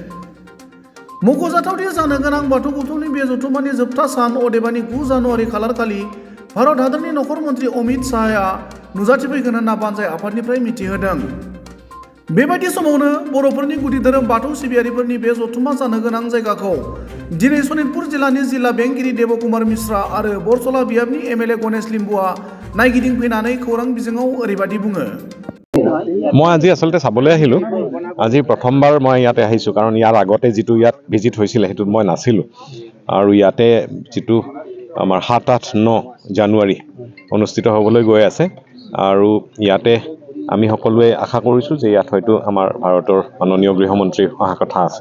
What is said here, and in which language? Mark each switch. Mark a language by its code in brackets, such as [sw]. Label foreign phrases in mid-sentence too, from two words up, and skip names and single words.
[brx] मख'जाथावदि जानो गोनां बाथौ गौथुमनि बे जथुम्मानि जोबथा सान अदेबानि 9 जानुवारि खालारखालि भारत हादरनि नखर मन्त्रि अमित शाहआ नुजाथिफैगोन होनना बानजाय आफादनिफ्राय मिथिहोदों। बेबायदि समावनो बर'फोरनि गुदि धोरोम बाथौ सिबियारिफोरनि बे जथुम्मा जानो गोनां जायगाखौ दिनै सनितपुर जिल्लानि जिल्ला बेंगिरि देबकुमार मिश्रा आरो बरसला बियाबनि एमएलए गणेश लिम्बुआ नायगिदिंफैनानै खौरां बिजोङाव ओरैबायदि बुङो। [as] মই আজি আসলতে চাবলৈ আহিলোঁ। আজি প্ৰথমবাৰ মই ইয়াতে আহিছোঁ, কাৰণ ইয়াৰ আগতে যিটো ইয়াত ভিজিট হৈছিলে সেইটোত মই নাছিলোঁ। আৰু ইয়াতে যিটো আমাৰ 7, 8, 9 জানুৱাৰী অনুষ্ঠিত হ'বলৈ গৈ আছে, আৰু ইয়াতে আমি সকলোৱে আশা কৰিছোঁ যে ইয়াত হয়তো আমাৰ ভাৰতৰ মাননীয় গৃহমন্ত্ৰী অহা কথা আছে।